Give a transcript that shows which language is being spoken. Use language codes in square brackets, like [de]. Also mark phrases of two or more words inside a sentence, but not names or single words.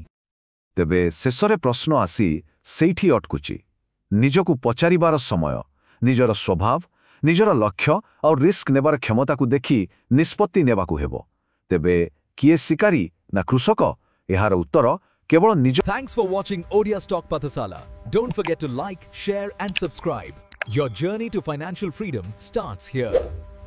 [or] ତେବେ ଶେଷରେ ପ୍ରଶ୍ନ ଆସି ସେଇଠି ଅଟକୁଛି। ନିଜକୁ ପଚାରିବାର ସମୟ, ନିଜର ସ୍ୱଭାବ, ନିଜର ଲକ୍ଷ୍ୟ ଆଉ ରିସ୍କ ନେବାର କ୍ଷମତାକୁ ଦେଖି ନିଷ୍ପତ୍ତି ନେବାକୁ ହେବ। ତେବେ କିଏ ଶିକାରୀ ନା କୃଷକ? ଏହାର ଉତ୍ତର କେବଳ ନିଜ। [en] Thanks for watching Odia Stock Pathasala. Don't forget to like, share and subscribe. Your journey to financial freedom starts here.